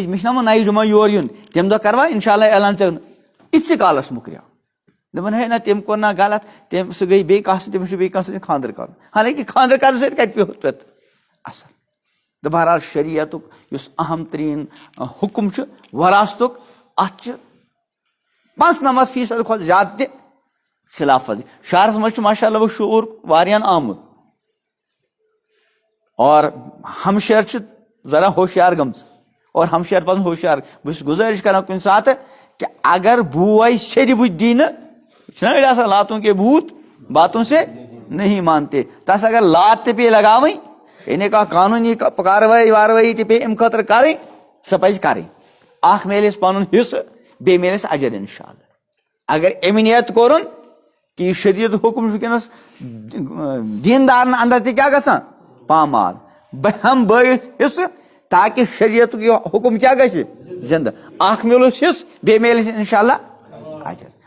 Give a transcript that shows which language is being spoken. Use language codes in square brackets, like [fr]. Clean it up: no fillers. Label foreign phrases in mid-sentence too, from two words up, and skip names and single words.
[ks] چھُنا وۄنۍ نَیہِ جمعہ یور یُن تمہِ دۄہ کروا انشاء اللہ اعلان ژےٚ یِتسٕے کالس مُکریو دوٚپُن ہے نہ تٔمۍ کوٚر نا غلط تٔمۍ سُہ گٔے بیٚیہِ کانٛہہ سۭتۍ تٔمِس چھُ بیٚیہِ کانٛہہ سۭتۍ خاندر کرُن حالانکہِ خاندر کرنہٕ سۭتۍ کتہِ پیوٚو پتہٕ اثر تہٕ بہرحال شریعتُک یُس اہم تریٖن حُکم چھُ وراثتُک اتھ چھِ 95% کھۄتہٕ زیادٕ تہِ خلاف ورزی شہرس منٛز چھُ ماشاء اللہ وۄنۍ شعوٗر واریاہن آمُت اور ہمشیر چھِ ذرا ہوشیار گٔمژٕ اور ہمشیر پزن ہوشیار بہٕ چھُس گُزٲرِش کران کُنہِ ساتہٕ کہ اگر بوے سیٚدِ بُتھِ دی نہٕ چھُنہ أڑۍ آسان [ur] لاتوں کے بھوت باتوں سے نہیں مانتے [ks] تس اگر لات تہِ پیٚیہِ لگاوٕنۍ یعنی کانٛہہ قانوٗنی کاروٲیی وارٲیی تہِ پیٚیہِ امہِ خٲطرٕ کرٕنۍ سۄ پزِ کرٕنۍ اکھ میلٮ۪س پنُن حصہٕ بیٚیہِ میلٮ۪س اجر انشاء اللہ اگر امہِ نیت کوٚرُن کہ یہ شریعت حکم ونکس دیندارن اندر تہِ کیٛاہ گژھان پامال بہم بٲیِس حصہٕ تاکہ شریعتُک یہ حکم کیٛاہ گژھِ زندٕ اکھ میلُس حصہٕ بیٚیہِ میلٮ۪س انشاء اللہ اجر